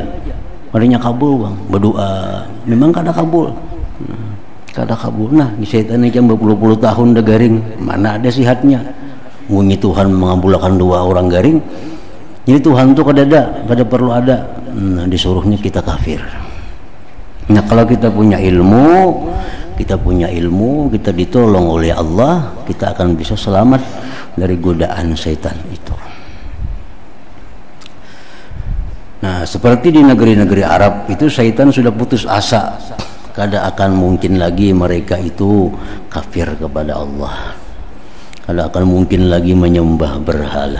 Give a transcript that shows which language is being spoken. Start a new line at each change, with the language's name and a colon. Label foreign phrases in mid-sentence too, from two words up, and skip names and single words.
Banjar: Adanya kabul bang, berdoa memang kada kabul, kada kabul. Nah, syaitan ikam berpuluh-puluh tahun dah garing, mana ada sihatnya. Munyi Tuhan mengabulkan doa orang garing, jadi Tuhan tuh kada perlu ada. Nah, disuruhnya kita kafir.
Indonesian: Nah, kalau kita punya ilmu, kita ditolong oleh Allah, kita akan bisa selamat dari godaan syaitan itu. Nah, seperti di negeri-negeri Arab itu syaitan sudah putus asa, kada akan mungkin lagi mereka itu kafir kepada Allah, kada akan mungkin lagi menyembah berhala.